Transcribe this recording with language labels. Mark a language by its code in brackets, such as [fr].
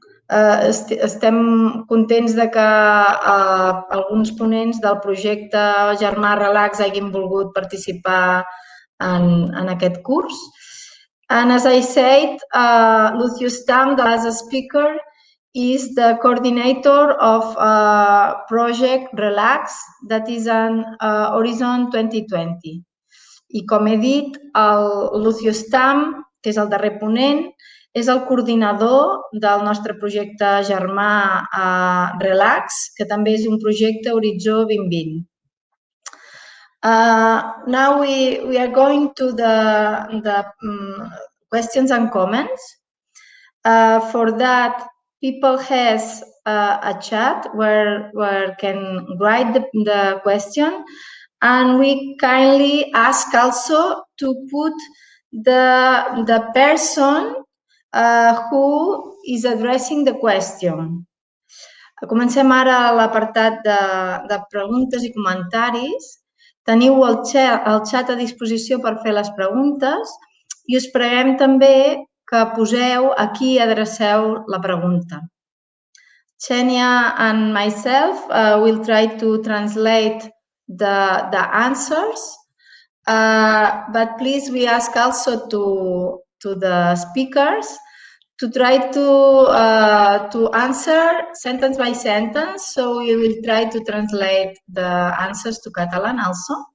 [ca] Estem contents de que alguns ponents del projecte germà Relax hagin volgut participar en aquest curs. [en] And as I said, Lucius Tamm, the last speaker, is the coordinator of Project Relax, that is on Horizon 2020. [ca] I com he dit, el Lucius Tamm, que és el darrer ponent, és el coordinador del nostre projecte germà Relax, que també és un projecte Horitzó 2020. [en] Now we are going to the questions and comments. For that, people has a chat where can write the question, and we kindly ask also to put the person who is addressing the question. [ca] Comencem ara a l'apartat de preguntes i comentaris. Teniu el xat a disposició per fer les preguntes i us preguem també que poseu a qui adreceu la pregunta. [en] Xenia and myself will try to translate the answers, but please we ask also to the speakers to try to answer sentence by sentence, so we will try to translate the answers to Catalan also.